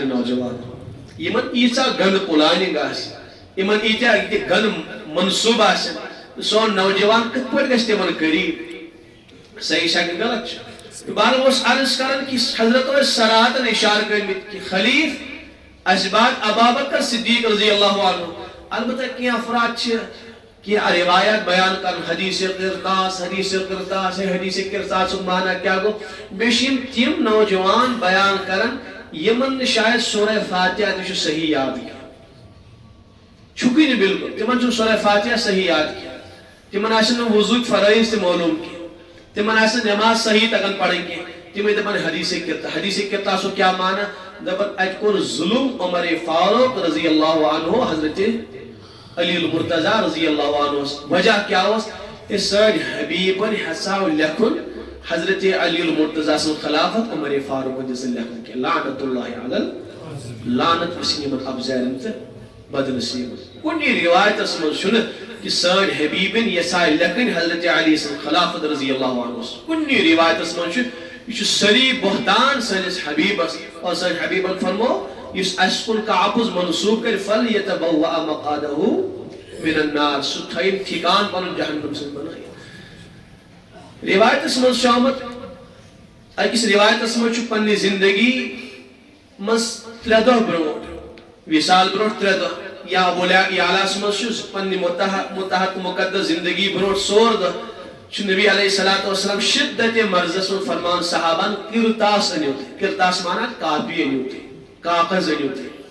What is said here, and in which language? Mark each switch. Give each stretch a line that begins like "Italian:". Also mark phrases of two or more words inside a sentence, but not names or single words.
Kashmiri: نوجوان یِمن ییٖژاہ گنٛدٕ پلاننگ آسہِ یِمن ییٖتیاہ ییٚتہِ گنٛدٕ منصوٗبہٕ آسن سون نوجوان کِتھ پٲٹھۍ گژھِ تِمن قریٖب صحیح چھا کہِ غلط چھُ بہرحال اوس عرض کران کہ حضرت ٲسۍ صراحتن اشارٕ کٔرمٕتۍ کہ خلیف اسہِ بعد ابا بکر صدیق
Arabic: رضی اللہ عنہ
Kashmiri: البتہ کینٛہہ افراد چھِ کینٛہہ روایات بیان کران حدیث قرطاس ہے حدیث قرطاسُک معنی کیٛاہ گوٚو بیٚیہِ چھِ یِم تِم نوجوان بیان کران یِمن نہٕ شاید سورہ فاتحہ تہِ چھُ صحیح یاد کینٛہہ چھُکٕے نہٕ بالکل تِمن چھُنہٕ سورہ فاتحہ صحیح یاد کینٛہہ تِمن آسن نہٕ وضوٗہٕکۍ فرٲیض تہِ معلوٗم کینٛہہ تِمن آسہِ نٮ۪ماز صحیح تگان پرٕنۍ کینٛہہ تِمے دپان حدیث قرطاسُک کیٛاہ معنی دپان اَتہِ کوٚر ظُلم عمر فاروق
Arabic: رضی اللہ عنہ
Kashmiri: حضرت علی المرتضیٰ
Arabic: رضی اللہ عنہ
Kashmiri: وجہ کیٛاہ اوس سٲنۍ حبیٖبن ہسا لیکھُن حضرت علی المرتضیٰ سٕنٛز خلافت عمر فاروقن دِژ نہٕ لیکھنہٕ کینٛہہ
Arabic: لعنت اللہ علی
Kashmiri: لعنت ؤسِن یِمن افضالن تہٕ بدنصیٖبن کُنہِ رِوایتس منٛز چھُنہٕ کہ سٲنۍ حبیٖبن یژھاے لیکھٕنۍ حضرت علی سٕنٛز خلافت رضی
Arabic: اللہ عنہ
Kashmiri: کُنہِ رِوایتس منٛز چھُ یہِ چھُ سٲری بہتان سٲنِس حبیٖبس اور سٲنۍ حبیٖبن فرمو یُس اسہِ کُن کانٛہہ اپُز منسوٗب کرِ
Arabic: فلیتبوأ مقعدہُ من النار
Kashmiri: سُہ تھٲیِن ٹھِکان پنُن جہنم سۭتۍ بنٲیِتھ رِوایتس منٛز چھُ آمُت أکِس رِوایتس منٛز چھُ پننہِ زندگی منٛز 3 دۄہ برونٛٹھ وِصال برونٛٹھ 3 دۄہ یا ابو یعلاہس منٛز چھُ پننہِ مُتحد مُقدس زندگی برونٛٹھ 4 دۄہ چھُ نبی
Arabic: علیہ الصلوۃ والسلام
Kashmiri: شدت مرضس منٛز فرمان صحابن قرطاس أنِو تُہۍ قرطاس مانان کاپی أنِو تُہۍ کاغذ أنِو تُہۍ